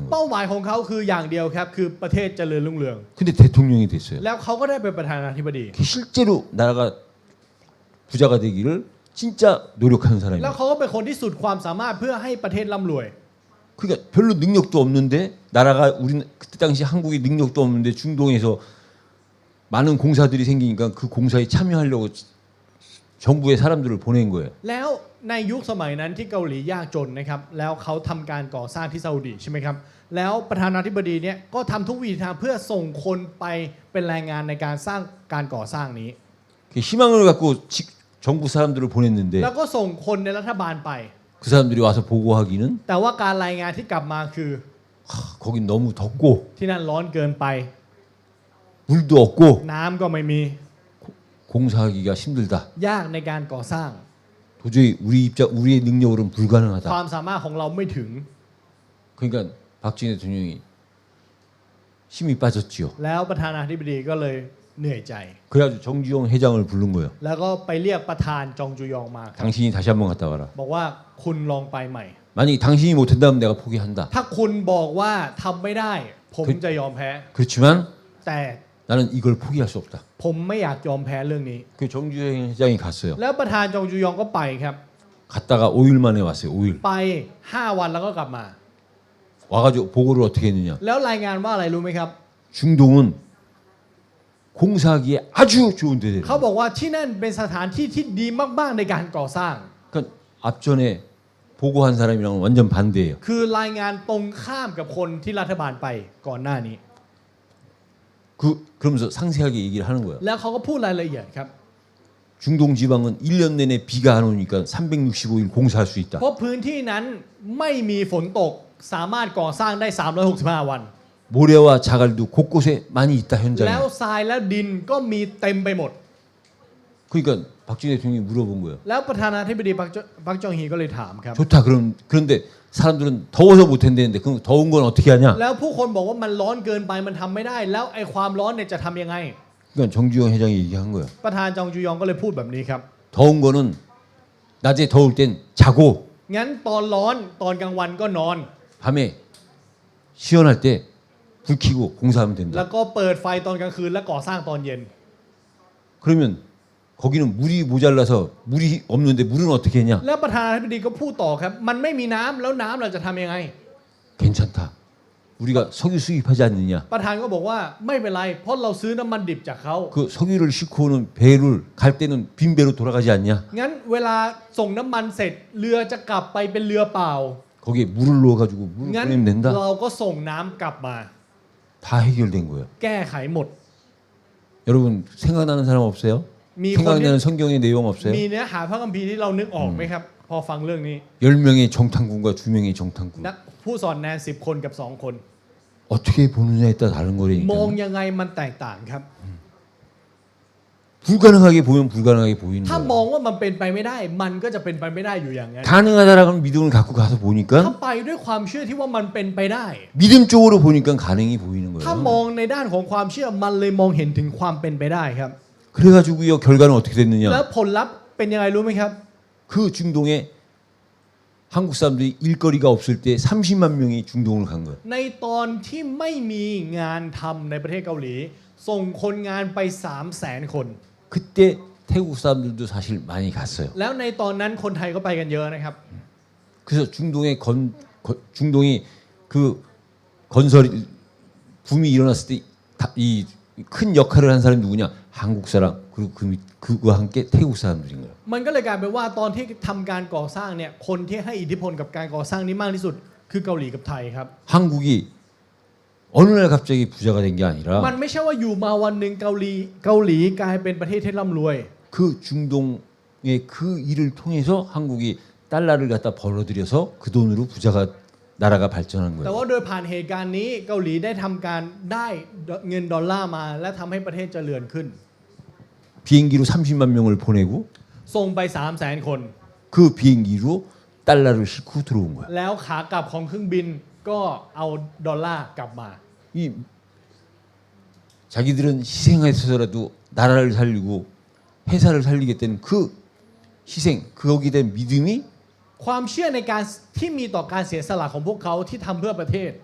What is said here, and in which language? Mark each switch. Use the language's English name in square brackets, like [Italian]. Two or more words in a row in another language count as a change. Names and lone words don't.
[Korean] ๆ 거예요. [Thai] เป้าหมายของเขาคืออย่างเดียวครับคือประเทศเจริญรุ่งเรือง [Korean] 근데 대통령이 됐어요. [Thai] แล้วเขาก็ได้เป็นประธานาธิบดี [Korean] 실제로 나라가 부자가 되기를 진짜 노력하는 [Thai] แล้ว [Korean] 사람이에요. [Thai] เขาก็เป็นคนที่สุดความสามารถเพื่อให้ประเทศร่ำรวย [Korean] 그러니까 별로 능력도 없는데 나라가 우리 그때 당시 한국이 능력도 없는데 중동에서 많은 공사들이 생기니까 그 공사에 참여하려고 정부의 사람들을 보낸 거예요. [Thai] แล้วในยุคสมัยนั้นที่เกาหลียากจนนะครับแล้วเขาทำการก่อสร้างที่ซาอุดีใช่ไหมครับแล้วประธานาธิบดีเนี่ยก็ทำทุกวิถีทางเพื่อส่งคนไปเป็นแรงงานในการสร้างการก่อสร้างนี้ [Korean] 그 희망을 갖고 정부 사람들을 보냈는데 [Thai] แล้วก็ส่งคนในรัฐบาลไป [Korean] 그 사람들이 와서 보고하기는 [Thai] แต่ว่าการรายงานที่กลับมาคือ [Korean] 거긴 너무 덥고 [Thai] ที่นั่นร้อนเกินไป [Korean] 물도 없고 [Thai] น้ำก็ไม่มี [Korean] 공사하기가 힘들다. [Thai] ยากในการก่อสร้าง [Korean] 도저히 우리의 능력으로는 불가능하다. [Thai] ความสามารถของเราไม่ถึง [Korean] 그러니까 박정희 대통령이 힘이 빠졌지요. [Thai] แล้วประธานาธิบดีก็เลยเหนื่อยใจ [Korean] 그래가지고 정주영 회장을 부른 거예요. [Thai] แล้วก็ไปเรียกประธานจองจูยองมาครับ [Korean] 당신이 다시 한번 갔다 와라. [Thai] บอกว่าคุณลองไปใหม่ [Korean] 만약에 당신이 못한다면 내가 포기한다. [Thai] ถ้าคุณบอกว่าทำไม่ได้ ผมจะยอมแพ้ [Korean] 그렇지만 [Thai] แต่ [Korean] 나는 이걸 포기할 수 없다. [Thai] ผมไม่อยากยอมแพ้เรื่องนี้ [Korean] 그 정주영 회장이 갔어요. [Thai] แล้วประธานจองจูยองก็ไปครับ [Korean] 갔다가 5일 만에 왔어요. 5일. [Thai] ไป 5 วันแล้วก็กลับมา [Korean] 와가지고 보고를 어떻게 했느냐. [Thai] แล้วรายงานว่าอะไรรู้ไหมครับ [Korean] 중동은 공사하기에 아주 좋은 데다. [Thai] เขาบอกว่าที่นั่นเป็นสถานที่ที่ดีมากๆในการก่อสร้าง [Korean] 그러니까 앞전에 보고한 사람이랑은 완전 반대예요. [Thai] คือรายงานตรงข้ามกับคนที่รัฐบาลไปก่อนหน้านี้ [Korean] 그러면서 상세하게 얘기를 하는 거예요. [Thai] แล้วเขาก็พูดรายละเอียดครับ [Korean] 중동 지방은 1년 내내 비가 안 오니까 365일 공사할 수 있다. [Thai] เพราะพื้นที่นั้นไม่มีฝนตกสามารถก่อสร้างได้ 365 วัน [Korean] 모래와 자갈도 곳곳에 많이 있다 [Thai] แล้ว [Korean] 현장에. [Thai] ทรายและดินก็มีเต็มไปหมด [Korean] 그러니까 박정희 대통령이 물어본 거예요. [Thai] แล้วประธานาธิบดีปักจองฮีก็เลยถามครับ [Korean] 좋다. 그런데 사람들은 더워서 못 한다는데 그럼 더운 건 어떻게 하냐? [Thai] แล้วผู้คนบอกว่ามันร้อนเกินไปมันทำไม่ได้ แล้วไอ้ความร้อนเนี่ยจะทำยังไง [Korean] 그러니까 정주영 회장이 얘기한 거예요. [Thai] ประธานจองจูยองก็เลยพูดแบบนี้ครับ [Korean] 더운 거는 낮에 더울 땐 자고 [Thai] งั้นตอนร้อนตอนกลางวันก็นอน [Korean] 밤에 시원할 때 불 켜고 공사하면 [Thai] แล้ว [Korean] 된다. [Thai] ก็เปิดไฟตอนกลางคืนและก่อสร้างตอนเย็น [Korean] 그러면 거기는 물이 모자라서 물이 없는데 물은 어떻게 했냐? [Thai] แล้วประธานาธิบดีก็พูดต่อครับ มันไม่มีน้ำแล้วน้ำเราจะทำยังไง [Korean] 괜찮다. 우리가 석유 수입하지 않느냐? [Thai] ประธานก็บอกว่าไม่เป็นไร เพราะเราซื้อน้ำมันดิบจากเขา [Korean] 그 석유를 싣고 오는 배를 갈 때는 빈 배로 돌아가지 않냐? [Thai] งั้นเวลาส่งน้ำมันเสร็จเรือจะกลับไปเป็นเรือเปล่า [Korean] 거기에 물을 넣어가지고 물을 [Thai] งั้น [Korean] 보내면 된다. [Thai] เราก็ส่งน้ำกลับมา [Korean] 다 해결된 거예요. [Thai] แก้ไขหมด [Korean] 여러분 생각나는 사람 없어요? [Thai] มีคนที่ [Korean] 생각나는 성경의 내용 없어요? [Thai] มีเนื้อหาพระคัมภีร์ที่เรานึกออกไหมครับ พอฟังเรื่องนี้ [Korean] 10명의 정탐꾼과 2명의 정탐꾼. [Thai] นักผู้สอนแนน10 คนกับ 2 คน [Korean] 어떻게 보느냐에 따라 다른 [Thai] มอง [Korean] 거라니까. [Thai] ยังไงมันแตกต่างครับ [Korean] 불가능하게 보면 불가능하게 보이는 [Thai] ถ้ามอง [Korean] 거예요. [Thai] ว่ามันเป็นไปไม่ได้ มันก็จะเป็นไปไม่ได้อยู่อย่างนั้น [Korean] 가능하다라는 믿음을 갖고 가서 [Thai] ถ้า [Korean] 보니까 [Thai] ไปด้วยความเชื่อที่ว่ามันเป็นไปได้ [Korean] 믿음 쪽으로 보니까 가능이 보이는 [Thai] ถ้ามอง [Korean] 거예요. [Thai] ในด้านของความเชื่อมันเลยมองเห็นถึงความเป็นไปได้ครับ [Korean] 그래가지고요 결과는 어떻게 [Thai] แล้ว [Korean] 됐느냐? [Thai] ผลลัพธ์เป็นยังไงรู้ไหมครับ [Korean] 그 중동에 한국 사람들이 일거리가 없을 때 30만 명이 중동을 간 거예요. [Thai] ในตอนที่ไม่มีงานทำในประเทศเกาหลี ส่งคนงานไป 300,000 คน [Korean] 그때 태국 사람들도 사실 많이 갔어요. [Thai] แล้วในตอนนั้นคนไทยก็ไปกันเยอะนะครับ [Korean] 그래서 중동이 그 건설 붐이 일어났을 때 이 큰 역할을 한 사람이 누구냐? 한국 사람 그리고 그와 함께 태국 사람들인 거예요. [Thai] มันก็เลยกลายเป็นว่าตอนที่ทำการก่อสร้างเนี่ยคนที่ให้อิทธิพลกับการก่อสร้างนี้มากที่สุดคือเกาหลีกับไทยครับ [Korean] 한국이 어느 날 갑자기 부자가 된 게 아니라 [Thai] มันไม่ใช่ว่าอยู่มาวันหนึ่งเกาหลีกลายเป็นประเทศที่ร่ำรวย [Korean] 그 중동의 그 일을 통해서 한국이 달러를 갖다 벌어들여서 그 돈으로 나라가 발전한 [Thai] แต่ [Korean] 거예요. [Thai] ว่าโดยผ่านเหตุการณ์นี้เกาหลีได้ทำการได้เงินดอลลาร์มาและทำให้ประเทศเจริญขึ้น [Korean] 비행기로 30만 명을 보내고 [Thai] ส่งไป 300,000 คน [Korean] 그 비행기로 달러를 싣고 들어온 거야. [Thai] แล้วขากลับของเครื่องบินก็เอาดอลลาร์กลับมา [Korean] 이 자기들은 희생해서라도 나라를 살리고 회사를 살리겠다는 그 희생, 거기에 대한 믿음이 [Thai] ความเชื่อในการที่มีต่อการเสียสละของพวกเขาที่ทำเพื่อประเทศ